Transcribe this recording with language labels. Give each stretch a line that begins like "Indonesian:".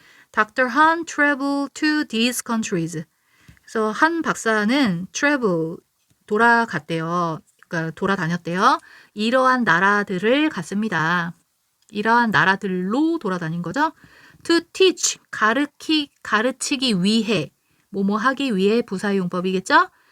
English: Dr. Han traveled to these countries.
Korean: 그래서 한 박사는 travel, 돌아갔대요. 그러니까 돌아다녔대요. 이러한 나라들을 갔습니다. 이러한 나라들로 돌아다닌 거죠.
English: To teach,
Korean: 가르치기 위해, 뭐뭐 하기 위해 부사용법이겠죠.